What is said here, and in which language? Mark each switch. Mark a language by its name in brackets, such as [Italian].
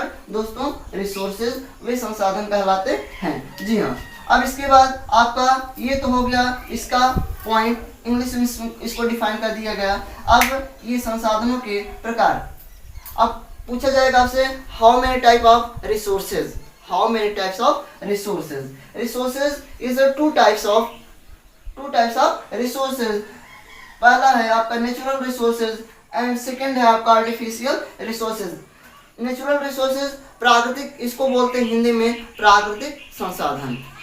[Hindi] दोस्तों resources वे संसाधन कहलाते हैं। जी हाँ। अब इसके बाद आपका ये तो हो गया इसका पॉइंट, इंग्लिश में इसको डिफाइन कर दिया गया। अब ये संसाधनों के प्रकार। अब पूछा जाएगा आपसे how many type of resources. [English] Resources is a two types of resources। [Hindi] पहला है आपका नेचुरल रिसोर्सेज एंड सेकंड है आपका आर्टिफिशियल रिसोर्सेज। नेचुरल रिसोर्सेज प्राकृतिक, इसको बोलते हैं हिंदी में प्राकृतिक संसाधन।